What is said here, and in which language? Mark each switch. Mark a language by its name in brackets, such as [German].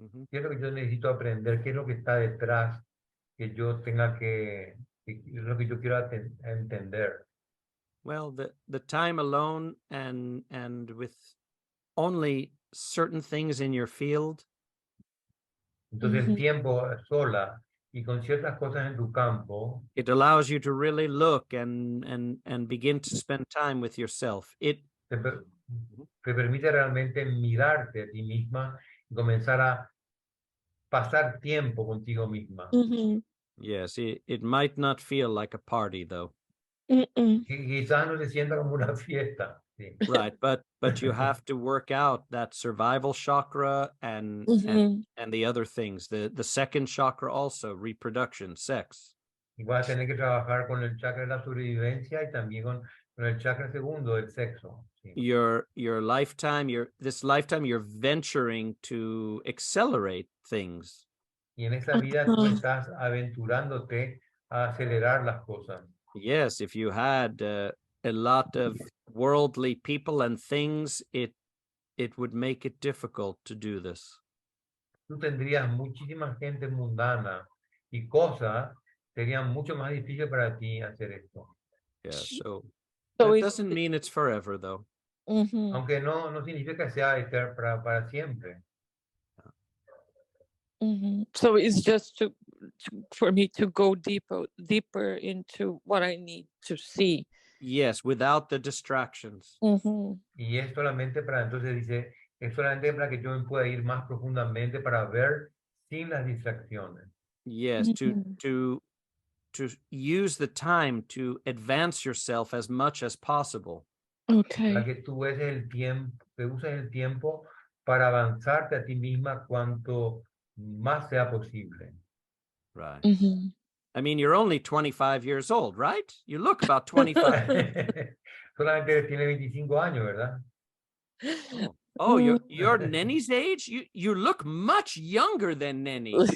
[Spanish] ¿Qué es lo que yo necesito aprender? ¿Qué es lo que está detrás que yo tenga que es lo que yo quiero entender? [English] Well, the time alone and with only certain things in your field, [Spanish] Entonces el Mhm. tiempo sola y con ciertas cosas en tu campo [English] it allows you to really look and begin to spend time with yourself. [Spanish] te, te permite realmente mirarte a ti misma y comenzar a pasar tiempo contigo misma. Mhm. [English] Yes, it might not feel like a party though. Mm-mm. [Spanish] Quizás no se sienta como una fiesta. Sí. [English] Right, but you have to work out that survival chakra and Mhm. the other things. The second chakra also, reproduction, sex. [Spanish] Y vas a tener que trabajar con el chakra de la sobrevivencia y también con el chakra segundo del sexo. Sí. [English] Your lifetime, this lifetime you're venturing to accelerate things. [Spanish] Y en esa vida tú estás aventurándote a acelerar las cosas. [English] Yes, if you had a lot of worldly people and things, it would make it difficult to do this. [Spanish] Tú tendrías muchísima gente mundana y cosas, serían mucho más difícil para ti hacer esto. [English] Yeah, so So that it's doesn't mean it's forever though. Mhm. [Spanish] Aunque no significa que sea para siempre. Mhm. [English] So it's just for me to go deeper into what I need to see. Yes, without the distractions. Mhm. [Spanish] Y es solamente para, entonces dice, es solamente para que yo me pueda ir más profundamente para ver sin las distracciones. [English] Yes, Mhm. to use the time to advance yourself as much as possible. [Spanish] Para [English] Okay. [Spanish] que tú uses el tiempo para avanzarte a ti misma cuanto más sea posible. [English] Right. Mhm. I mean, you're only 25 years old, right? You look about 25. [Spanish] Solamente tiene 25 años, ¿verdad? [English] Oh, you're Nenny's age? You look much younger than Nenny.